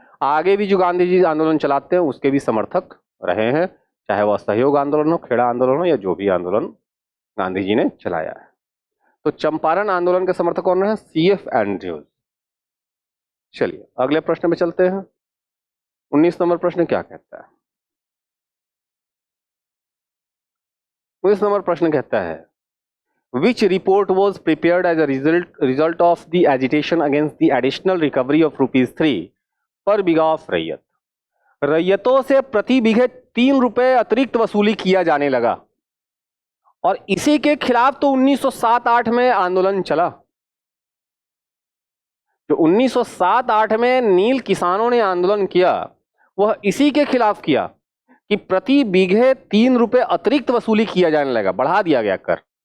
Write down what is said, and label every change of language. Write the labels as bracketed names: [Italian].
[Hindi] आगे भी जो गांधी जी आंदोलन चलाते हैं उसके भी समर्थक रहे हैं, चाहे वह असहयोग आंदोलन हो, खेड़ा आंदोलन हो या जो भी आंदोलन गांधी जी ने चलाया है। तो चंपारण आंदोलन के समर्थक कौन रहे? CF Andrews. चलिए अगले प्रश्न में चलते हैं। 19 नंबर प्रश्न क्या कहता है? 19 नंबर प्रश्न कहता है [English] Which report was prepared as a result of the agitation against the additional recovery of ₹3 per bigha of रैयत? [Hindi] रैयतों से प्रति बीघे 3 रुपए अतिरिक्त वसूली किया जाने लगा और इसी के खिलाफ तो 1907-8 में आंदोलन चला। जो 1907-8 में नील किसानों ने आंदोलन किया वह इसी के खिलाफ किया कि प्रति बीघे 3 रुपए अतिरिक्त वसूली किया जाने लगा, बढ़ा दिया गया कर।